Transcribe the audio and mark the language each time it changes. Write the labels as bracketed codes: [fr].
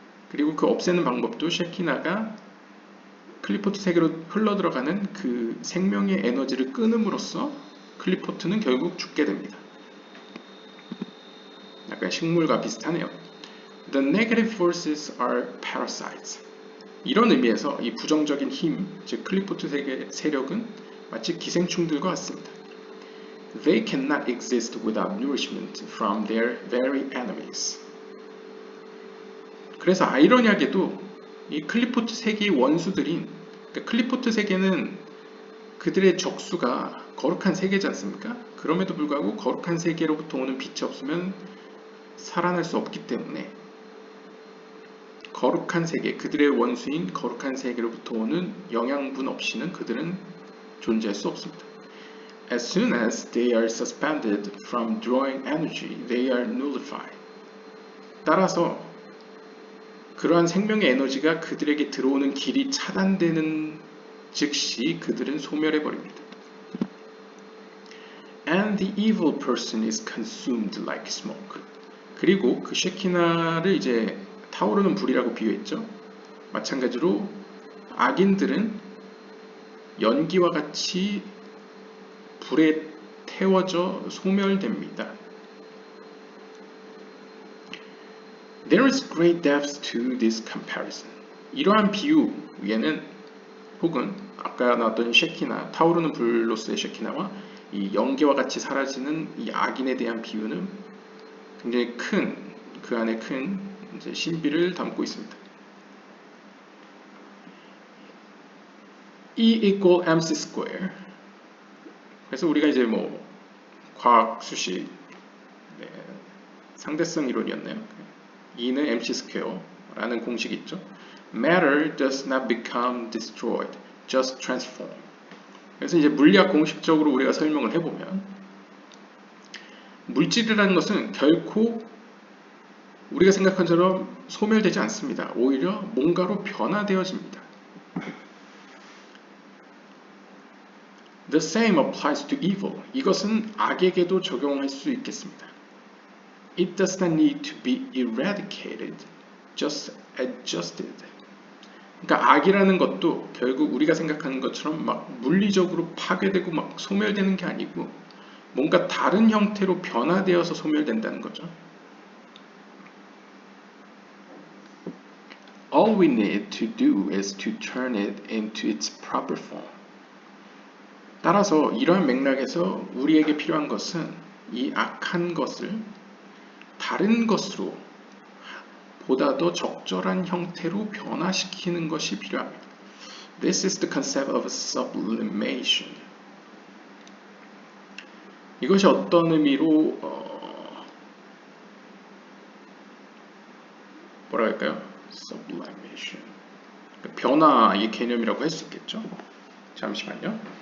[ko] 그리고 그 없애는 방법도 쉐키나가 클리포트 세계로 흘러들어가는 그 생명의 에너지를 끊음으로써 클리포트는 결국 죽게 됩니다. 약간 식물과 비슷하네요. [en] The negative forces are parasites. [ko] 이런 의미에서 이 부정적인 힘, 즉 클리포트 세력은 마치 기생충들과 같습니다. [en] They cannot exist without nourishment from their very enemies. [ko] 그래서 아이러니하게도 이 클리포트 세계의 원수들인, 그러니까 클리포트 세계는 그들의 적수가 거룩한 세계지 않습니까? 그럼에도 불구하고 거룩한 세계로부터 오는 빛이 없으면 살아날 수 없기 때문에 거룩한 세계, 그들의 원수인 거룩한 세계로부터 오는 영양분 없이는 그들은 존재할 수 없습니다. [en] As soon as they are suspended from drawing energy, they are nullified. [ko] 따라서 그러한 생명의 에너지가 그들에게 들어오는 길이 차단되는 즉시 그들은 소멸해버립니다. [en] And the evil person is consumed like smoke. [ko] 그리고 그 쉐키나를 이제 타오르는 불이라고 비유했죠. 마찬가지로 악인들은 연기와 같이 불에 태워져 소멸됩니다. [en] There is great depth to this comparison. [ko] 이러한 비유에는 혹은 아까 나왔던 쉐키나, 타오르는 불로서의 쉐키나와 이 연기와 같이 사라지는 이 악인에 대한 비유는 굉장히 그 안에 큰 이제 신비를 담고 있습니다. [en] E equal mc square. [ko] 그래서 우리가 이제 뭐 과학 수식 상대성 이론이었나요? E는 mc square라는 공식이 있죠. [en] Matter does not become destroyed, just transform. [ko] 그래서 이제 물리학 공식적으로 우리가 설명을 해보면 물질이라는 것은 결코 우리가 생각한 것처럼 소멸되지 않습니다. 오히려 뭔가로 변화되어집니다. [en] The same applies to evil. [ko] 이것은 악에게도 적용할 수 있겠습니다. [en] It does not need to be eradicated, just adjusted. [ko] 그러니까 악이라는 것도 결국 우리가 생각하는 것처럼 막 물리적으로 파괴되고 막 소멸되는 게 아니고 뭔가 다른 형태로 변화되어서 소멸된다는 거죠. [en] All we need to do is to turn it into its proper form. [ko] 따라서 이러한 맥락에서 우리에게 필요한 것은 이 악한 것을 다른 것으로 보다 더 적절한 형태로 변화시키는 것이 필요합니다. [en] This is the concept of sublimation. [ko] 이것이 어떤 의미로 뭐라 할까요? [en] Sublimation. [ko] 변화의 개념이라고 할 수 있겠죠. 잠시만요.